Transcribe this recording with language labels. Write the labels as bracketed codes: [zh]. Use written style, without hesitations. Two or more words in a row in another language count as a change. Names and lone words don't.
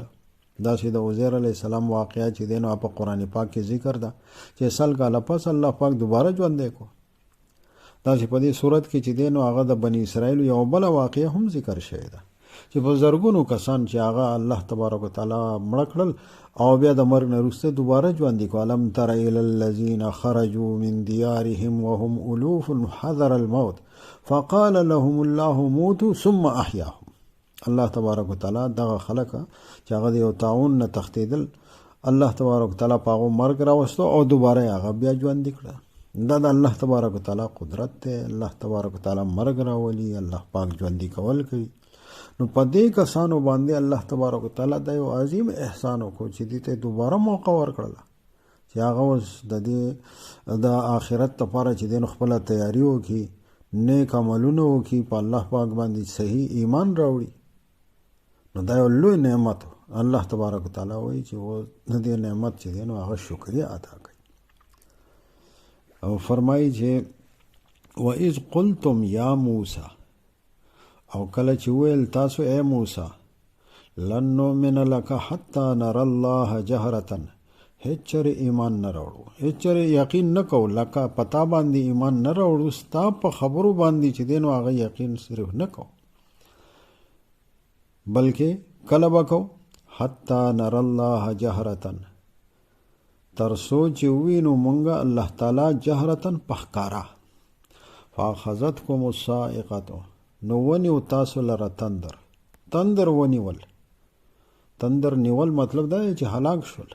[ps] داسې د عزیر علیه السلام واقعه چې دی نو په قرآن پاک کې ذکر ده چې 100 کاله پس الله پاک دوباره ژوندی کو. داسې په دې صورت کې چې دی نو هغه د بني اسرائیل یو بله واقعه هم ذکر شوې ده چې په زرګونو کسان چې هغه الله تبارک وتعالی مړه کړل او بیا د مرګ نه وروسته دوباره ژوندي کو. [ar] الم تر الی الذین خرجوا من دیارهم وهم الوف حذر الموت فقال لهم الله موتوا ثم احیاهم. [ps] الله تبارک وتعالی دغه خلک چې هغه د یو طاعون نه تښتېدل، الله تبارک وتعالی په هغو مرګ راوستو او دوباره هغه بیا ژوندي کړه. دا د الله تبارک وتعالی قدرت دی. الله تبارک وتعالی مرګ راولي، الله پاک ژوندي کول کوي. نو په دې کسانو باندې الله تبارک وتعالی دا یو عظیم احسان وکړو چې دې ته دوباره موقع ورکړله چې هغه اوس د دې د آخرت لپاره چې دی نو خپله تیاري وکړي، نیک عملونه وکړي، په الله پاک باندې صحیح ایمان راوړي. نو دا یو لوی نعمت الله تبارک وتعالی وایي چې و د دې نعمت چې دی نو هغه شکریه ادا کړي. او فرمایي چې [ar] وَإِذْ قُلْتُمْ يَا مُوسَى، [ps] او کله چې ویل تاسو اے موسی [ar] لن نؤمن لك حتى نرى الله جهرة، [ps] هیڅ چرې ایمان نه راوړو، هیڅ چرې یقین نه کوو لکه پتا باندې ایمان نه راوړو، ستا په خبرو باندې چې دی نو هغه یقین صرف نه کوو، بلکې کله به کوو [ar] حتی نرى الله جهرة، [ps] تر څو چې ووینو مونږه الله تعالی جهرة په ښکاره. [ar] فاخذتکم الصاعقة، [ps] نو ونیو تاسو لره تندر ونیول. تندر نیول مطلب دا دی چې هلاک شول.